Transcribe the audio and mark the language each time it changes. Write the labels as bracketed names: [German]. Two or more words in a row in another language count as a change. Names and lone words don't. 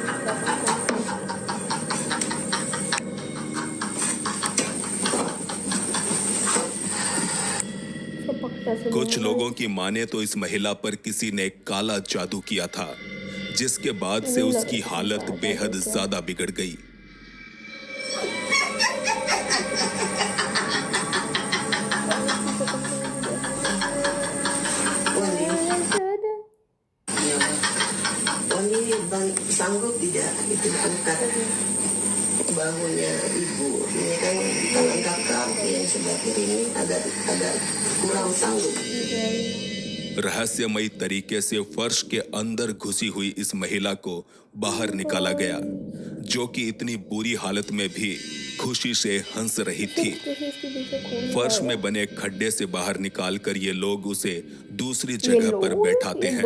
[Hindi] कुछ लोगों की माने तो इस महिला पर किसी ने काला जादू किया था, जिसके बाद से उसकी हालत बेहद ज्यादा बिगड़ गई। [Indonesian] Wani sanggup tidak itu angkat bahunya ibu. Ini kan tangan kakak yang sebelah kiri ini agak kurang sanggup. [Hindi] रहस्यमयी तरीके से फर्श के अंदर घुसी हुई इस महिला को बाहर निकाला गया, जो कि इतनी बुरी हालत में भी खुशी से हंस रही थी। फर्श में बने खड्डे से बाहर निकालकर ये लोग उसे दूसरी जगह पर बैठाते हैं।